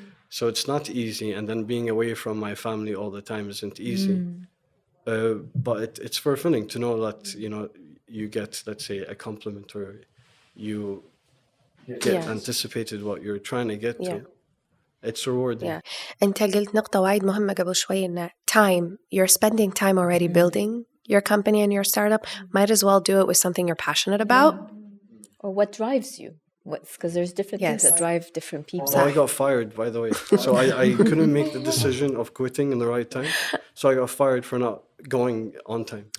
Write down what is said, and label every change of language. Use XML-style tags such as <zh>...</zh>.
<en>So it's not easy, and then being away from my family all the time isn't easy. But it's fulfilling to know that you get, let's say, a compliment or you get anticipated what you're trying to get to. It's rewarding. Yeah.</en> <ar>أنت قلت نقطة وايد مهمة قبل شوي إن time.</ar> <en>You're spending time already building your company and your startup. Might as well do it with something you're passionate about. Or what drives you? Because there's different things that Yes. drive different people. So I got fired, by the way. So I couldn't make the decision of quitting in the right time. So I got fired for not going on time.</en>